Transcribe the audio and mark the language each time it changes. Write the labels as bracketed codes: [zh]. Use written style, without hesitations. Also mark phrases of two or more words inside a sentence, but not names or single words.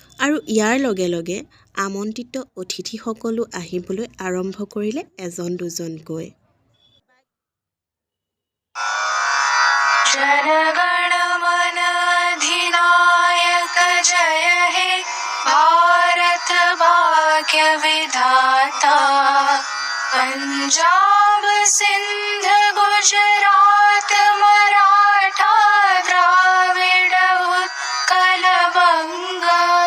[as] আৰু ইয়াৰ লগে লগে আমন্ত্ৰিত অতিথিসকলো আহিবলৈ আৰম্ভ কৰিলে এজন দুজনকৈ। [hi] जनगण मन अधिनायक जय हे भारत भाग्य विधाता पंजाब सिंध गुजरात मराठा द्राविड उत्कल बंगा